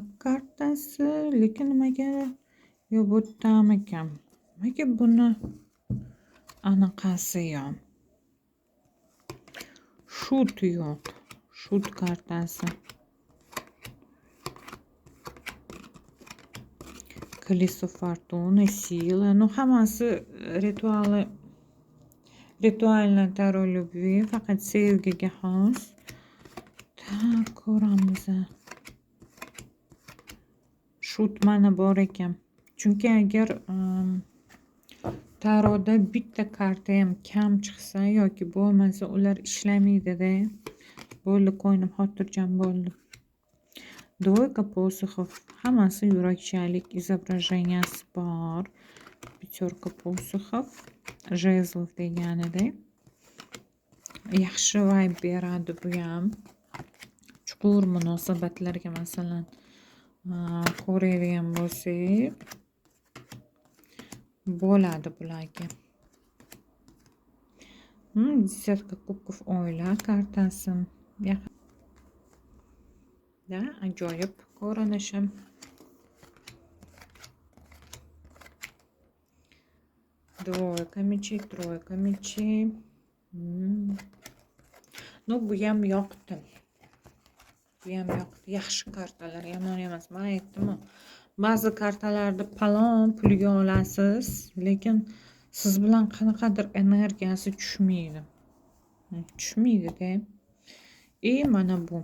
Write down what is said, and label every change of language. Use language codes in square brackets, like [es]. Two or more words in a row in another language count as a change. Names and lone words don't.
[uz] kartasi, lekin nimaga yo bu tamikan. Nimaga buni anaqasi yo'q. Shut yo'q. Shut kartasi. [ru] Колесо фортуны, сила. Ну, [uz] hammasi rituallar [ru] Таро любви, [uz] faqat sevgiga xos. Tak, ko'ramiz. Shut mana bor ekan. Chunki agar Taroda bitta karta ham kam chiqsa yoki bo'lmasa ular ishlamaydi-da. Bo'ldi, qo'ynim xotirjam bo'ldim. [ru] Двойка посохов. [uz] Hammasi yurakchalik izobrajeniyasi bor. [ru] Пятерка посохов. [uz] Jezlov deganida. Yaxshi vibe beradi bu ham. Chuqur munosabatlarga masalan ko'radigan bo'lsak bo'ladi bularga. [ru] Десятка кубков [uz] oila kartasi. Da, ajoyib ko'rinishi. [ru] Двойка мечей, тройка мечей. Ну, [uz] bu ham yoqdi. Yaxshi kartalar, yomon emas. Men aytdim-ku, ba'zi kartalarda palon pulga olasiz, lekin siz bilan qanaqadir energiyasi tushmaydi. Tushmaydi-da. Mana bu.